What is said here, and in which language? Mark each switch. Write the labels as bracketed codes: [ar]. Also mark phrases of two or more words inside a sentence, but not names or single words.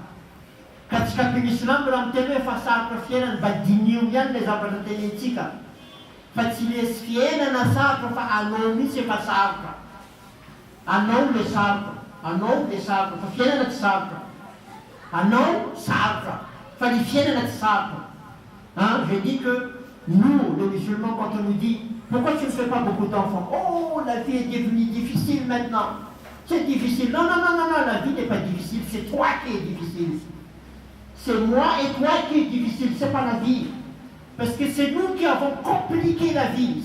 [mg] Ka tsy kapiny Islam raha miteny hoe fa sarotra fiainana mba dinio ihany le zavatra tenentsika. Fa tsy lesy fiainana sarotra fa anao mihitsy efa sarotra. Anao le sarotra, anao le sarotra, fa fiainana tsy sarotra. Anao sarotra, fa ny fiainana tsy sarotra. [fr] Je dis que nous, les musulmans, quand on nous dit pourquoi tu ne fais pas beaucoup d'enfants? Oh, la vie est devenue difficile maintenant. C'est difficile. Non, non, non, non, non, la vie n'est pas difficile, c'est toi qui es difficile. C'est moi et toi qui est difficile, c'est pas la vie. Parce que c'est nous qui avons compliqué la vie.